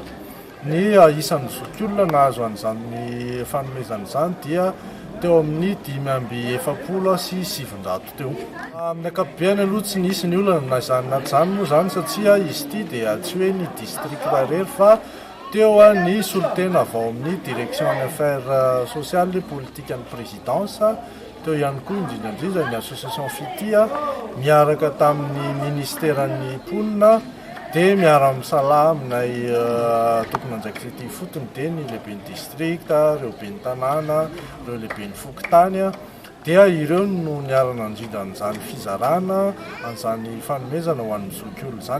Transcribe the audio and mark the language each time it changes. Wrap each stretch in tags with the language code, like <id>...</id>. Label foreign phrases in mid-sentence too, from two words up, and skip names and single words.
<mg>Ny isan'ny zokiolona nahazo an'izany fanomezana izany dia teo amin'ny 570 sy 700 teo. Amin'ny ankapobeny aloha tsy nisy ny olana na izany na izany moa zany satria izy ity dia tsy hoe ny district irery fa teo ny solotena avao amin'ny</mg> <fr>direction des affaires sociales et politique</fr> <mg>ny présidence. Teo ihany koa indrindra ny association Fitia miaraka tamin'ny ministeran'ny Ponina dia miara-misalaha aminay tokony anjaik'ity fotony dia ny lehiben'ny district, ireo ben'ny tanàna, ireo lehiben'ny fokotany dia ireo no niarana indrindra an'izany fizarana an'izany fanomezana ho an'ny zokiolona zany.</mg>